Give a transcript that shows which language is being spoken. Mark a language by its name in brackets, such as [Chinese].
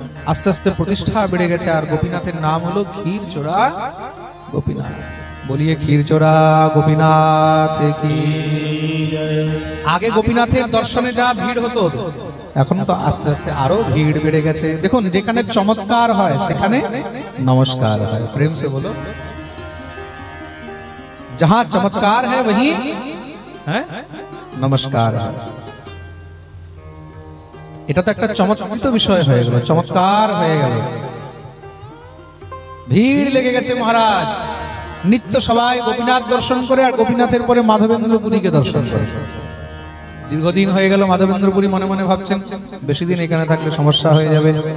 [Bangla] আস্তে আস্তে প্রতিষ্ঠা বেড়ে গেছে, আর গোপীনাথের নাম হলো ক্ষীর চোরা গোপীনাথ। বলিয়ে ক্ষীর চোরা গোপীনাথ কি। আগে গোপীনাথের দর্শনে যা ভিড় হতো, এখন তো আস্তে আস্তে আরো ভিড় বেড়ে গেছে। দেখুন, যেখানে চমৎকার হয় সেখানে নমস্কার হয়। [Hindi] প্রেম সে বলো, जहां चमत्कार है वहीं नमस्कार है। [Bangla] এটা তো একটা চমৎকৃত বিষয় হয়ে গেল, চমৎকার হয়ে গেল। ভিড় লেগে গেছে মহারাজ, নিত্য সবাই গোপীনাথ দর্শন করে আর গোপীনাথের পরে মাধবেন্দ্রপুরীকে দর্শন করে। দীর্ঘদিন হয়ে গেল মাধবেন্দ্রপুরী, মনে মনে ভাবছেন বেশি দিন এখানে থাকলে সমস্যা হয়ে যাবে।